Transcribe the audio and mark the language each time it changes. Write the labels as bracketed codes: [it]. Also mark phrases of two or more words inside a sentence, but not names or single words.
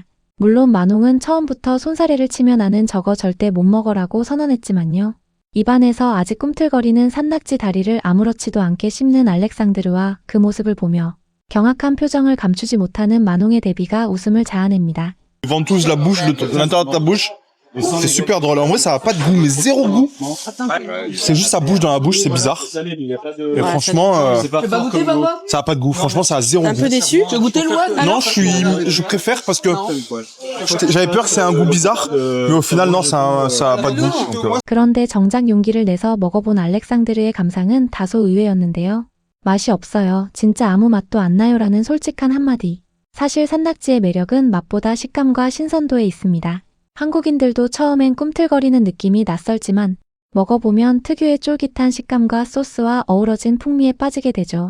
[ko] 물론 마농은 처음부터 손사래를 치며 나는 저거 절대 못 먹어라고 선언했지만요. 입안에서 아직 꿈틀거리는 산낙지 다리를 아무렇지도 않게 씹는 알렉상드르와 그 모습을 보며 경악한 표정을 감추지 못하는 마농의 대비가 웃음을 자아냅니다. [fr] Ils vendent tous la bouche, l'intérieur de ta bouche. C'est super drôle. En vrai, ça a pas de goût, mais zéro goût. C'est juste ça bouge dans la bouche, c'est bizarre. Et franchement, ça a pas de goût. Franchement, ça a zéro goût. Un peu déçu. Tu as goûté le one? Non, je préfère parce que j'avais peur que c'est un goût bizarre, mais au final, non, ça a pas de goût. Donc, [ko] 그런데 정작 용기를 내서 먹어본 알렉상드르의 감상은 다소 의외였는데요. 맛이 없어요. 진짜 아무 맛도 안 나요라는 솔직한 한마디. 사실 산낙지의 매력은 맛보다 식감과 신선도에 있습니다. 한국인들도 처음엔 꿈틀거리는 느낌이 낯설지만 먹어보면 특유의 쫄깃한 식감과 소스와 어우러진 풍미에 빠지게 되죠.